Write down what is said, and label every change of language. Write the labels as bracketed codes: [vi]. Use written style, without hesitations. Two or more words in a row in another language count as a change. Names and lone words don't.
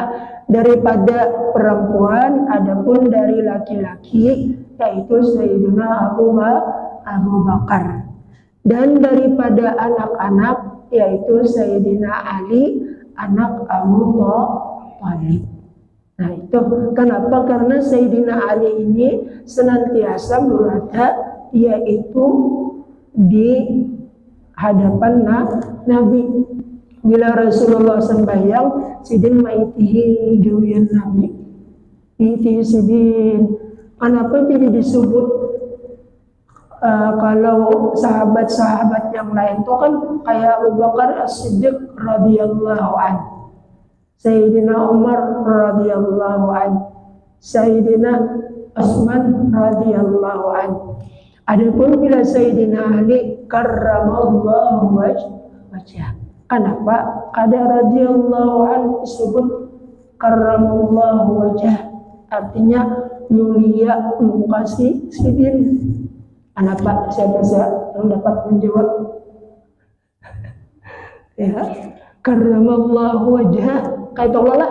[id] Daripada perempuan, adapun dari laki-laki yaitu Sayyidina Abu Bakar. Dan daripada anak-anak yaitu Sayyidina Ali, anak Abu Thalib. Nah itu kenapa? Karena Sayyidina Ali ini senantiasa berada yaitu di hadapan Nabi. [bjn] Bila Rasulullah sembahyang, sidin maitihi gawian Nabi. [id] Iti sidin. Kenapa jadi disebut kalau sahabat-sahabat yang lain itu kan kayak Abu Bakar As-Siddiq [ar] رضي الله عنه, [id] Sayyidina Umar [ar] رضي الله عنه, [id] Sayyidina Utsman [ar] رضي الله عنه. [id] Adapun bila Sayyidina Ali [ar] كرم الله وجهه. [id] Kenapa? [bjn] Kada [ar] رضي الله عنه [bjn] disebut [ar] كرم الله وجهه, [bjn] artinya mulia muka sidin. [id] Kenapa? Siapa yang dapat menjawab? Ya, [ar] كرم الله وجهه, [id] kayak Allah lah.